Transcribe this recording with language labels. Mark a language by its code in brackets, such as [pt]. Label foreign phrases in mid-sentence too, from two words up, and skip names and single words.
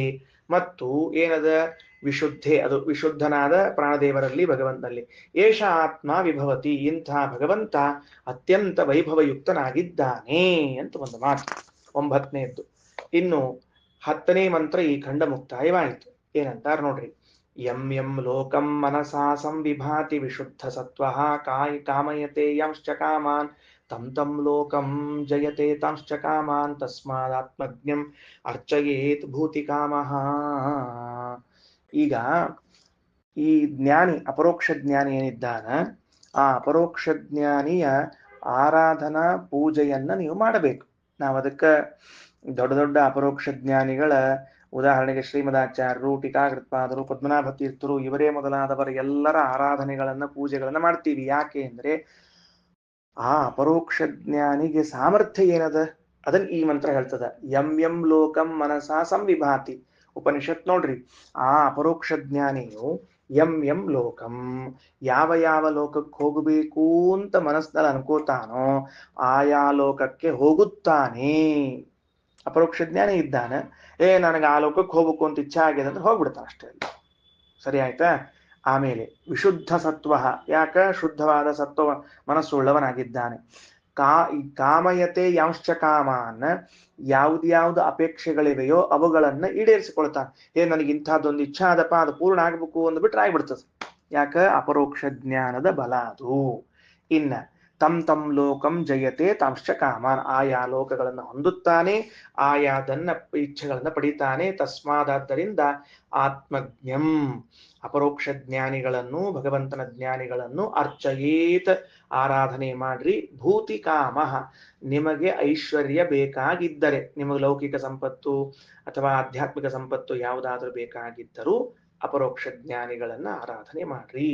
[kn] ಮತ್ತು ಏನದ ವಿಶುದ್ಧೆ, ಅದು ವಿಶುದ್ಧನಾದ ಪ್ರಾಣದೇವರಲ್ಲಿ ಭಗವಂತನಲ್ಲಿ. [sa] ಏಷ ಆತ್ಮ ವಿಭವತಿ, [kn] ಇಂಥ ಭಗವಂತ ಅತ್ಯಂತ ವೈಭವಯುಕ್ತನಾಗಿದ್ದಾನೆ ಅಂತ ಒಂದು ಮಾತು. 9ನೇದ್ದು. ಇನ್ನು 10ನೇ ಮಂತ್ರ ಈ ಖಂಡ ಮುಕ್ತಾಯವಾಯಿತು. ಏನಂತಾರ ನೋಡ್ರಿ. [sa] ಯಂ ಯಂ ಲೋಕಂ ಮನಸಾ ಸಂವಿಭಾತಿ ವಿಶುದ್ಧ ಸತ್ವಃ ಕಾಮಯತೆ ಯಾಂಶ್ಚ ಕಾಮಾನ್ ತಂ ತಂ ಲೋಕಂ ಜಯತೆ ತಾಂಶ್ಚ ಕಾಮಾನ್ ತಸ್ಮಾದಾತ್ಮಜ್ಞಂ ಅರ್ಚಯೇತ್ ಭೂತಿ ಕಾಮಃ. [kn] ಈಗ ಈ ಜ್ಞಾನಿ, ಅಪರೋಕ್ಷ ಜ್ಞಾನಿ ಏನಿದ್ದಾನ, ಆ ಅಪರೋಕ್ಷ ಜ್ಞಾನಿಯ ಆರಾಧನಾ ಪೂಜೆಯನ್ನ ನೀವು ಮಾಡಬೇಕು. ನಾವು ಅದಕ್ಕೆ ದೊಡ್ಡ ದೊಡ್ಡ ಅಪರೋಕ್ಷ ಜ್ಞಾನಿಗಳ ಉದಾಹರಣೆಗೆ ಶ್ರೀಮದಾಚಾರ್ಯರು, ಟೀಕಾಕೃತ್ಪಾದರು, ಪದ್ಮನಾಭ ತೀರ್ಥರು, ಇವರೇ ಮೊದಲಾದವರ ಎಲ್ಲರ ಆರಾಧನೆಗಳನ್ನ ಪೂಜೆಗಳನ್ನ ಮಾಡ್ತೀವಿ. ಯಾಕೆ ಅಂದ್ರೆ ಆ ಅಪರೋಕ್ಷ ಜ್ಞಾನಿಗೆ ಸಾಮರ್ಥ್ಯ ಏನದ ಅದನ್ನ ಈ ಮಂತ್ರ ಹೇಳ್ತದ. [sa] ಯಂ ಯಂ ಲೋಕಂ ಮನಸಾ ಸಂವಿಭಾತಿ. [kn] ಉಪನಿಷತ್ ನೋಡ್ರಿ, ಆ ಅಪರೋಕ್ಷ ಜ್ಞಾನಿಯು [sa] ಯಂ ಯಂ ಲೋಕಂ, [kn] ಯಾವ ಯಾವ ಲೋಕಕ್ಕೆ ಹೋಗಬೇಕು ಅಂತ ಮನಸ್ಸಿನಲ್ಲಿ ಅನ್ಕೋತಾನೋ ಆಯಾ ಲೋಕಕ್ಕೆ ಹೋಗುತ್ತಾನೆ. ಅಪರೋಕ್ಷ ಜ್ಞಾನಿ ಇದ್ದಾನೆ, ನನಗೆ ಆ ಲೋಕಕ್ಕೆ ಹೋಗ್ಬೇಕು ಅಂತ ಇಚ್ಛೆ ಆಗಿದೆ ಅಂದ್ರೆ ಹೋಗ್ಬಿಡ್ತಾನೆ ಅಷ್ಟೇ. ಸರಿ ಆಯ್ತಾ? ಆಮೇಲೆ ವಿಶುದ್ಧ ಸತ್ವ, ಯಾಕ ಶುದ್ಧವಾದ ಸತ್ವ ಮನಸ್ಸುಳ್ಳವನಾಗಿದ್ದಾನೆ. [sa] ಕಾಮಯತೆ ಯಾಂಶ್ಚ ಕಾಮಾನ್, [kn] ಯಾವ್ದು ಅಪೇಕ್ಷೆಗಳಿವೆಯೋ ಅವುಗಳನ್ನ ಈಡೇರಿಸಿಕೊಳ್ತಾನೆ. ನನಗೆ ಇಂಥದ್ದೊಂದು ಇಚ್ಛಾ ಅದಪ್ಪ, ಅದು ಪೂರ್ಣ ಆಗ್ಬೇಕು ಅಂದ್ಬಿಟ್ರೆ ಆಗ್ಬಿಡ್ತದೆ. ಯಾಕ? ಅಪರೋಕ್ಷ ಜ್ಞಾನದ ಬಲ ಅದು. ಇನ್ನ [sa] ತಂ ಲೋಕಂ ಜಯತೆ ತಾಂಶ್ಚ ಕಾಮಾನ್, [kn] ಆಯಾ ಲೋಕಗಳನ್ನು ಹೊಂದುತ್ತಾನೆ, ಆಯಾದನ್ನ ಇಚ್ಛೆಗಳನ್ನ ಪಡಿತಾನೆ. ತಸ್ಮಾದಾದ್ದರಿಂದ ಆತ್ಮಜ್ಞಂ, ಅಪರೋಕ್ಷ ಜ್ಞಾನಿಗಳನ್ನು, ಭಗವಂತನ ಜ್ಞಾನಿಗಳನ್ನು ಅರ್ಚಯೇತ್, ಆರಾಧನೆ ಮಾಡ್ರಿ. [sa] ಭೂತಿ ಕಾಮ, [kn] ನಿಮಗೆ ಐಶ್ವರ್ಯ ಬೇಕಾಗಿದ್ದರೆ, ನಿಮಗೆ ಲೌಕಿಕ ಸಂಪತ್ತು ಅಥವಾ ಆಧ್ಯಾತ್ಮಿಕ ಸಂಪತ್ತು ಯಾವುದಾದ್ರೂ ಬೇಕಾಗಿದ್ದರೂ ಅಪರೋಕ್ಷ ಜ್ಞಾನಿಗಳನ್ನ ಆರಾಧನೆ ಮಾಡ್ರಿ.